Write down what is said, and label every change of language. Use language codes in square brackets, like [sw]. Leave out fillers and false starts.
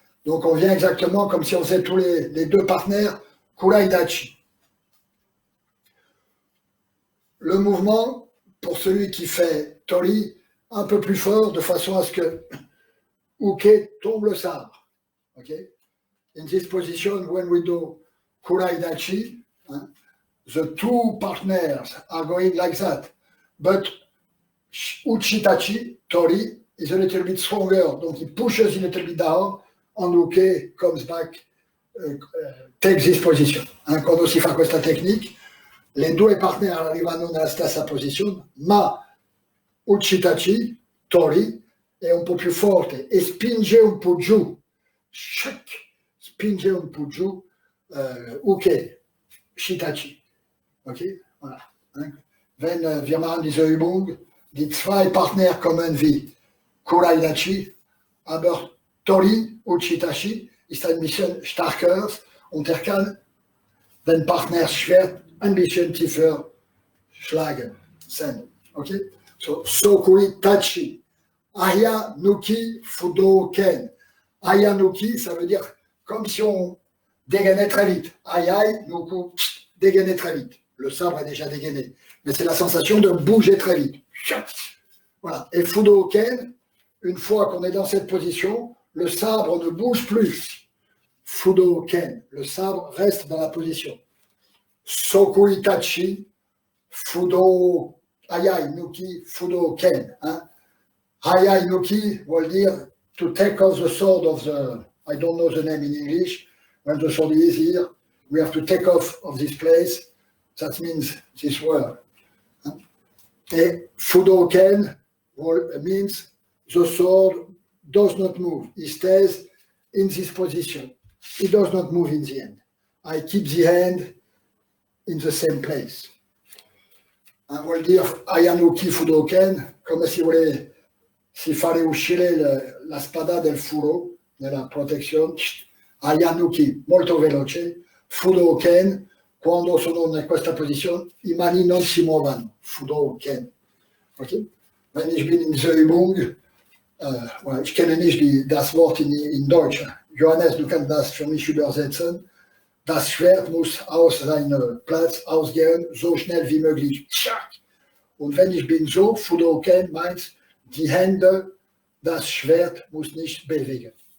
[fr] Donc, on vient exactement comme si on faisait tous les deux partenaires, Kurai Tachi. Le mouvement, pour celui qui fait Tori, un peu plus fort, de façon à ce que Uke tombe le sabre. [en] Okay? In this position, when we do Kurai Dachi, the two partners are going like that. But Uchitachi, Tori, is a little bit stronger. [fr] Donc [en] he pushes a little bit down, and Uke comes back, takes this position. [it] Quando si fa questa tecnique, le due partner arrivano nella stessa posizione, ma Uchitachi, Tori, è un po' più forte e spinge un po' giù, spinge un po' giù Uke, Shitachi. [fr] Okay? Voilà. [de] Wenn wir machen diese Übung, die zwei Partner kommen wie Kurai Dachi, aber Tori und Shitachi ist ein bisschen stärker und kann den Partnerschwert ein bisschen tiefer schlagen. Okay? So Sokui Tachi. [ja] Aya Nuki Fudoken. [fr] Aya Nuki, ça veut dire comme si on dégainait très vite. Ayai Nuku, dégainer très vite. Le sabre est déjà dégainé. Mais c'est la sensation de bouger très vite. Voilà. Et Fudoken, une fois qu'on est dans cette position, le sabre ne bouge plus. Fudoken, le sabre reste dans la position. [ja] Soku Itachi, Fudo, Ayai Nuki, Fudoken. Hein? [en] Ayai Nuki [fr] veut dire [en] to take off the sword of the, I don't know the name in English, when the sword is here, we have to take off of this place, that means this word. Hein? [fr] Et [en] Fudoken means the sword does not move, it stays in this position. It does not move in the end. I keep the hand in the same place. [fr] On va le dire Ayanuki Fudoken, comme si vous voulez, s'il fallait [it] uscire la spada del furo, della protezione, Ayanuki, molto veloce, Fudoken, quando sono in questa posizione, i mani non si muovono, Fudoken. [en] Okay? [de] Wenn ich bin in der Übung, ich kenne nicht das Wort in Deutsch. Johannes, du kannst das für mich übersetzen. Das Schwert muss aus seinem Platz ausgehen, so schnell wie möglich. Und wenn ich bin so, Fudoken meint, die Hände, das Schwert muss nicht bewegen.